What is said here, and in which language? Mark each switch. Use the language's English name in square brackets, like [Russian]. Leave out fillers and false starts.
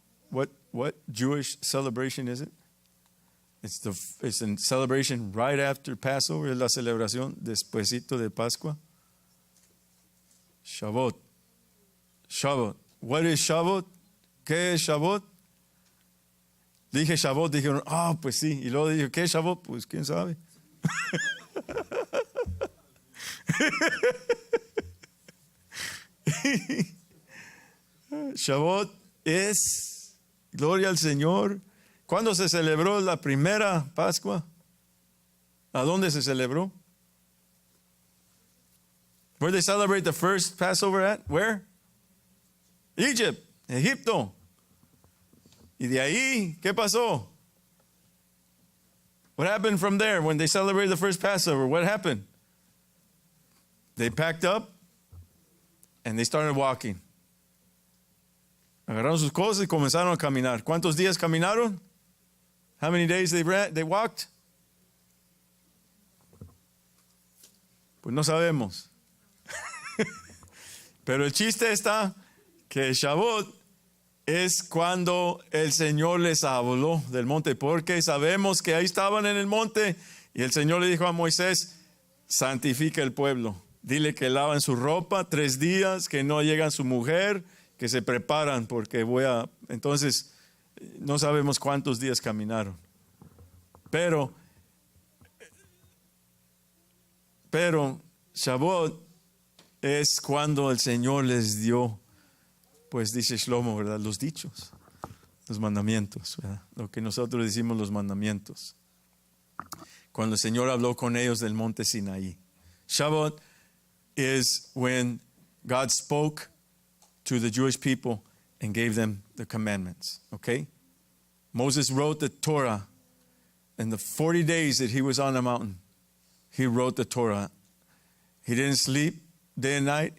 [English] What Jewish celebration is it? It's a celebration right after Passover. [Spanish] Es la celebración despuesito de Pascua. [English] Shavuot. What is Shavuot? [Spanish] ¿Qué es Shavuot? Dije Shavuot, dijeron, pues sí. Y luego dije, ¿qué es Shavuot? Pues quién sabe. Shavuot es, gloria al Señor. ¿Cuándo se celebró la primera Pascua? ¿A dónde se celebró? [English] Where they celebrate the first Passover at? Where? Egypt, Egipto. [Spanish] Y de ahí, ¿qué pasó? [English] What happened from there when they celebrated the first Passover? What happened? They packed up and they started walking. [Spanish] Agarraron sus cosas y comenzaron a caminar. ¿Cuántos días caminaron? [English] How many days they walked? [Spanish] Pues no sabemos. Pero el chiste está que Shavuot es cuando el Señor les habló del monte, porque sabemos que ahí estaban en el monte y el Señor le dijo a Moisés, santifica el pueblo. Dile que lavan su ropa 3 días, que no llegan su mujer, que se preparan porque entonces no sabemos cuántos días caminaron. Pero Shavuot es cuando el Señor les dio, pues dice Shlomo, ¿verdad? Los dichos, los mandamientos, ¿verdad? Lo que nosotros decimos los mandamientos. cuando el Señor habló con ellos del monte Sinaí. [English] Shavuot is when God spoke to the Jewish people and gave them the commandments, okay? Moses wrote the Torah in the 40 days that he was on the mountain. He wrote the Torah. He didn't sleep day and night.